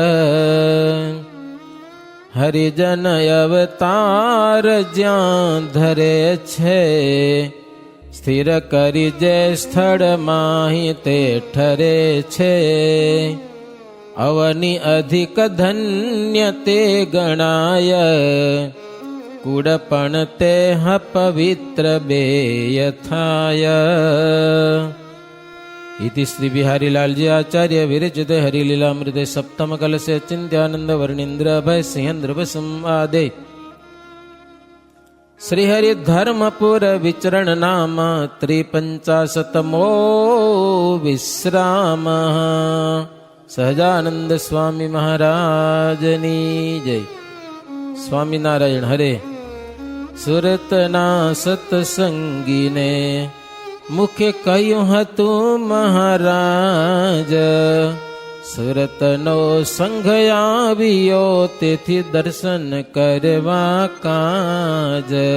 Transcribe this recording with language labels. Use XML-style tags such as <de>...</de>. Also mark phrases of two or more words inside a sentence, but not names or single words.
<gu>હરિજન અવતાર જ્યાં ધરે છે, સ્થિર કરી જે સ્થળ માહી તે ઠરે છે. અવની અધિક ધન્ય તે ગણાય, કુળ પણ તે પવિત્ર બેય થાય.</gu> <sa>इति श्री बिहारीलालजी आचार्य विरचित हरिलीलामृते सप्तम कलशे चिंत्यानंद वर्णींद्र भय सिंहेन्द्र संवादे श्री हरि धर्मपुर विचरण नाम 53मो विश्राम.</sa> <gu>સહજાનંદ સ્વામી મહારાજની જય. स्वामीनारायण हरे. સુરતના સત્સંગીને મુખે કહ્યું હતું મહારાજ, સુરતનો સંઘ આવ્યો તેથી દર્શન કરવા કાજ.</gu>